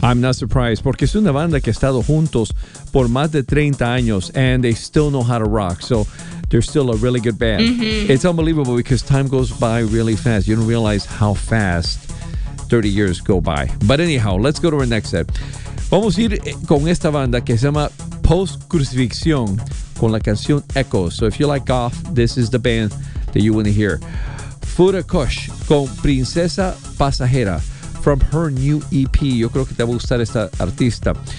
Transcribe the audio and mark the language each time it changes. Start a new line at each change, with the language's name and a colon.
English: I'm not surprised,
Spanish: porque es una banda que ha estado juntos por más de 30 años,
English: and they still know how to rock, so they're still a really good band. Mm-hmm. It's unbelievable because time goes by really fast. You don't realize how fast 30 years go by. But anyhow, let's go to our next set.
Spanish: Vamos a ir con esta banda que se llama Post Crucifixion con la canción Echo.
English: So if you like goth, this is the band that you want to hear. Fura Kush con Princesa Pasajera from her new EP.
Spanish: Yo creo que te va a gustar esta artista.